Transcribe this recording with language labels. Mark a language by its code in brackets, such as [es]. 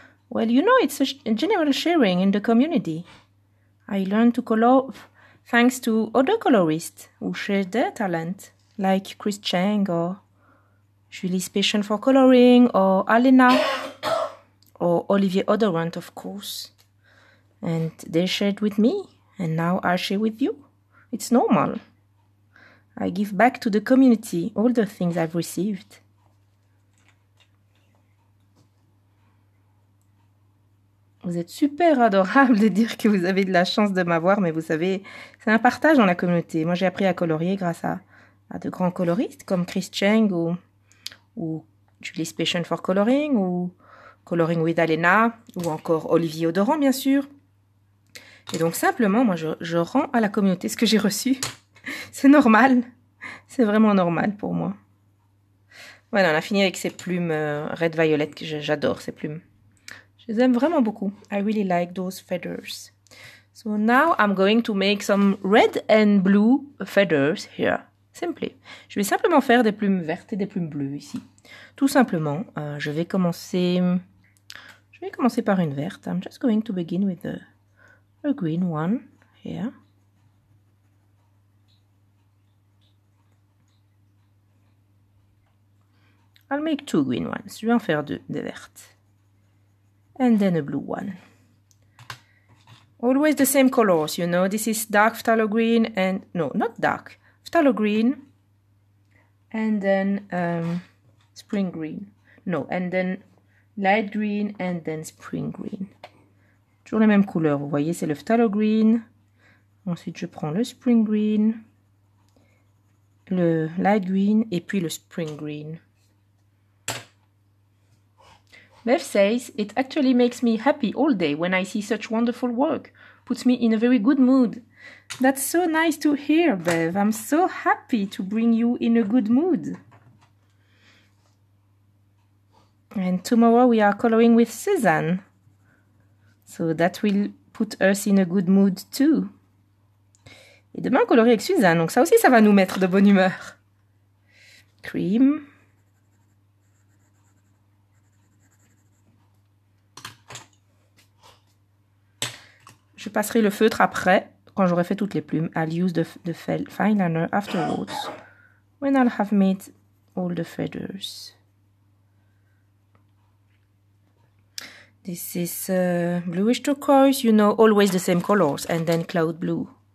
[en] Well, you know, it's a general sharing in the community. I learned to color thanks to other colorists who share their talent, like Chris Chang or Julie's passion for coloring, or Alena, or Olivier Odorant, of course. And they shared with me, and now I share with you. It's normal. I give back to the community all the things I've received. [fr] Vous êtes super adorable de dire que vous avez de la chance de m'avoir, mais vous savez, c'est un partage dans la communauté. Moi, j'ai appris à colorier grâce à de grands coloristes comme Chris Cheng ou Julie's Passion for Coloring ou Coloring with Alena ou encore Olivier Odorant, bien sûr. Et donc, simplement, moi, je rends à la communauté ce que j'ai reçu. C'est normal. C'est vraiment normal pour moi. Voilà, on a fini avec ces plumes red violet que j'adore, ces plumes. Je les aime vraiment beaucoup. [en] I really like those feathers. So now I'm going to make some red and blue feathers here. Simply. [fr] Je vais simplement faire des plumes vertes et des plumes bleues ici. Tout simplement, je vais commencer par une verte. [en] I'm just going to begin with a green one here. I'll make 2 green ones. [fr] Je vais en faire 2 des vertes. [en] And then a blue one. Always the same colors, you know. This is dark phthalo green and... No, not dark. Phthalo green. And then spring green. No, and then light green and then spring green. [fr] Toujours les mêmes couleurs, vous voyez, c'est le phthalo green. Ensuite, je prends le spring green, le light green et puis le spring green. [en] Bev says, it actually makes me happy all day when I see such wonderful work. Puts me in a very good mood. That's so nice to hear, Bev. I'm so happy to bring you in a good mood. And tomorrow we are coloring with Suzanne. So that will put us in a good mood too. [fr] Et demain, on colorer avec Suzanne. Donc ça aussi, ça va nous mettre de bonne humeur. Cream. Je passerai le feutre après, quand j'aurai fait toutes les plumes. [en] I'll use the fine liner afterwards, when I'll have made all the feathers. This is bluish turquoise, you know, always the same colors, and then cloud blue.